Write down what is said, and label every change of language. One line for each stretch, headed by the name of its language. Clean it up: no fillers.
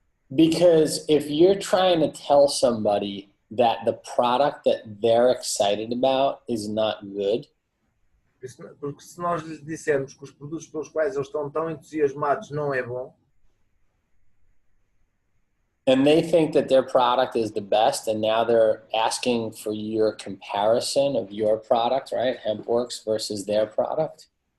English: Because if you're trying to tell somebody that the product that they're excited about is not good,
Portuguese: porque se nós lhes dissermos que os produtos pelos quais eles estão tão entusiasmados não é bom,
English: and they think that their product is the best, and now they're asking for your comparison of your product, right? HempWorks versus their product.